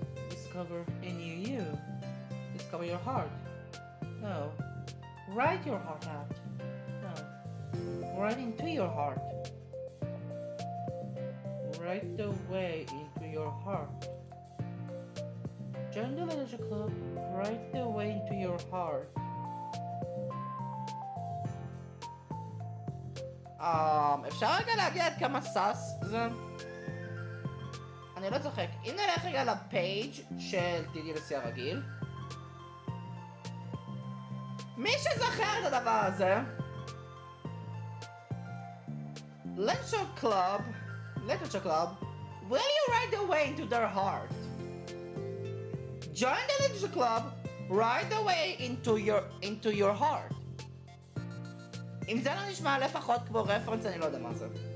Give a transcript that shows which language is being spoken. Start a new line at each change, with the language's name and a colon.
English: Discover a new you. Discover your heart. No. Write your heart out. No. Write into your heart. Write the way into your heart. Join the literature club. Write the way into your heart.
Hebrew: אפשר רגע להגיד עד כמה סאס זה? אני לא צוחק. אם נלך רגע לפייג' של Ddlc הרגיל. מי שזוכר את הדבר הזה?
English: Literature club, will you write the way into their heart? Join the literature club, write the way into your heart.
Hebrew: אם זה לא נשמע לפחות כמו רפרנס, אני לא יודע מה זה.